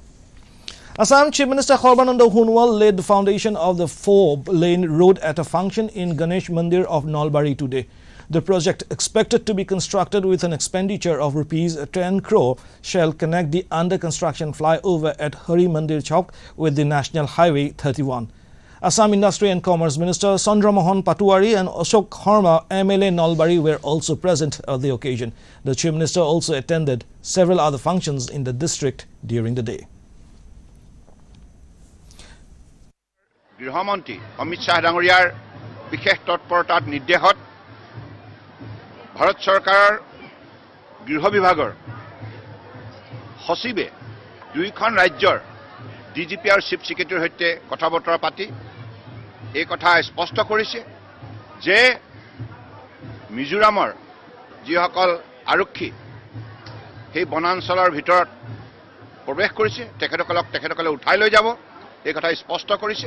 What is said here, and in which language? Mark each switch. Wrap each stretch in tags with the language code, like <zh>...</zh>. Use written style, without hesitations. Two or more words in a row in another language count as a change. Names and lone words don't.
<en>Assam Chief Minister Sarbananda Sonowal laid the foundation of the 4-lane road at a function in Ganesh Mandir of Nalbari today. The project, expected to be constructed with an expenditure of ₹10 crore, shall connect the under-construction flyover at Hari Mandir Chowk with the National Highway 31. Assam Industry and Commerce Minister Chandramohan Patoari and Ashok Sharma, MLA Nalbari, were also present at the occasion. The Chief Minister also attended several other functions in the district during the day.</en> <as>গৃহমন্ত্ৰী অমিত শ্বাহ ডাঙৰীয়াৰ বিশেষ তৎপৰতাত নিৰ্দেশত ভাৰত চৰকাৰৰ গৃহ বিভাগৰ সচিবে 2খন ৰাজ্যৰ ডিজিপি আৰু</as> <en>chief secretary's</en> <as>সৈতে কথা বতৰা পাতি এই কথা স্পষ্ট কৰিছে যে মিজোৰামৰ যিসকল আৰক্ষী সেই বনাঞ্চলৰ ভিতৰত প্ৰৱেশ কৰিছে তেখেতসকলে উঠাই লৈ যাব এই কথা স্পষ্ট কৰিছে।</as>